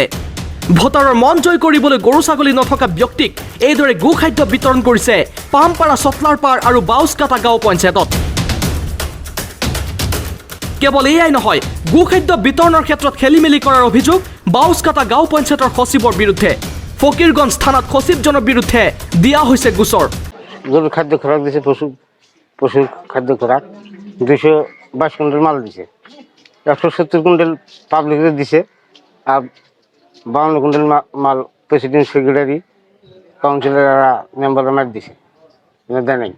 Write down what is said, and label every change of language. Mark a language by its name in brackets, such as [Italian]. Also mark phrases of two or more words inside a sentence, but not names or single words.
[Assamese] ভোটাৰৰ মন জয় কৰিবলৈ গৰু ছাগলী নথকা ব্যক্তিক এইদৰে গোখাদ্য বিতৰণ কৰিছে পামপাৰা চফলাৰপাৰ আৰু বাউচকাটা গাঁও পঞ্চায়তত। কেৱল এয়াই নহয়, গোখাদ্য বিতৰণৰ ক্ষেত্ৰত খেলি মেলি কৰাৰ অভিযোগ বাউচকাটা গাঁও পঞ্চায়তৰ সচিবৰ বিৰুদ্ধে। ফকিৰগঞ্জ থানাত সচিবজনৰ বিৰুদ্ধে দিয়া হৈছে গোচৰ। [Bangla] গরুর খাদ্য খোরাক দিছে, পশুর খাদ্য খোরাক 222 কুইন্টাল মাল দিছে, 170 কুইন্টাল পাবলিকে দিছে, আর 52 কুইন্টাল মাল প্রেসিডেন্ট সেক্রেটারি কাউন্সিলররা মেম্বাররা মার দিছে, দেয় নাই।